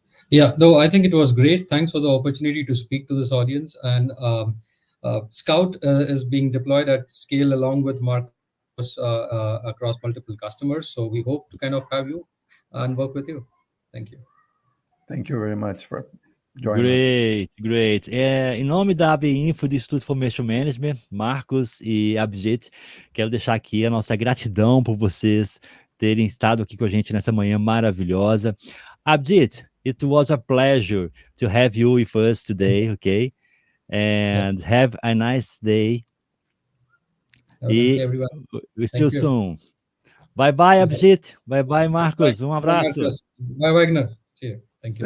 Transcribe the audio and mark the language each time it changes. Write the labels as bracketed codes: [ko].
[en] Yeah, no, I think it was great. Thanks for the opportunity to speak to this audience. And Scout is being deployed at scale along with Marcus across multiple customers. So we hope to kind of have you and work with you. Thank you. Thank you very much for joining us. Great, great. [pt] Em nome da AB Info do Instituto Formation Management, Marcos e Abhijit, quero deixar aqui a nossa gratidão por vocês terem estado aqui com a gente nessa manhã maravilhosa. [en] Abhijit, it was a pleasure to have you with us today, okay? And have a nice day. Thank you, everyone. We'll see you soon. Bye bye, Abhijit. Bye bye, Marcos. Um abraço. Bye, Wagner. See you. Thank you.